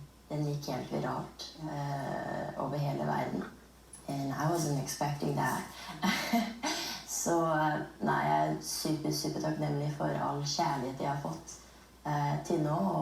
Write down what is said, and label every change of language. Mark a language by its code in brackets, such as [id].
[no] Den gikk helt viralt over hele verden. [en] And I wasn't expecting that. [no] Så nei, jeg er super takknemlig for all kjærlighet jeg har fått til nå.